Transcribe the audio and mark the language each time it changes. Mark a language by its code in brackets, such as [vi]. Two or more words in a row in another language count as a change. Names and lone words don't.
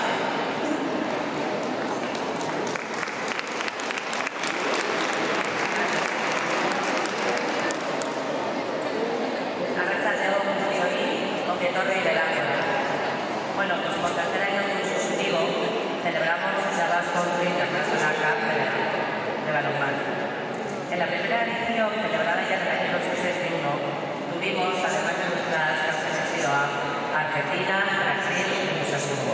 [eu] Arratsaldeon guztioi, ongi etorri Berango. [es] Bueno, pues por tercer año consecutivo celebramos la Basque Country International Cup de balonmano. En la primera edición, celebrada ya en el año 2021, tuvimos, además de nuestras que han sido a Argentina, Brasil y Luxemburgo.